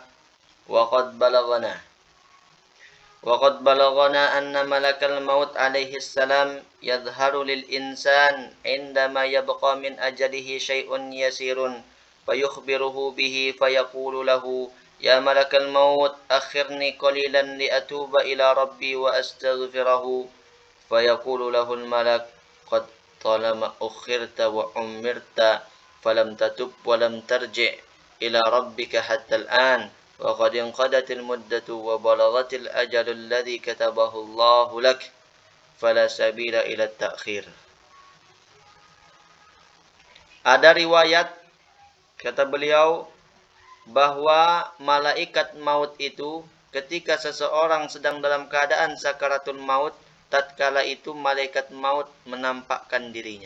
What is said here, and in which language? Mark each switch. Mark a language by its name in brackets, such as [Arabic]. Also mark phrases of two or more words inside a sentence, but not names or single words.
[Arabic] وقد بلغنا أن ملك الموت عليه السلام يظهر للإنسان عندما يبقى من أجله شيء يسير فيخبره به فيقول له يا ملك الموت أخرني قليلا لأتوب إلى ربي وأستغفره فيقول له الملك قد طالما أخرت وأمرت فلم تتب ولم ترجع إلى ربك حتى الآن وقد انقضت المدة وبلغت الأجل الذي كتبه الله لك فلا سبيل إلى تأخير. [Indonesian] Ada riwayat, kata beliau, bahwa malaikat maut itu ketika seseorang sedang dalam keadaan [Arabic] سكرات الموت, [Indonesian] tatkala itu malaikat maut menampakkan dirinya.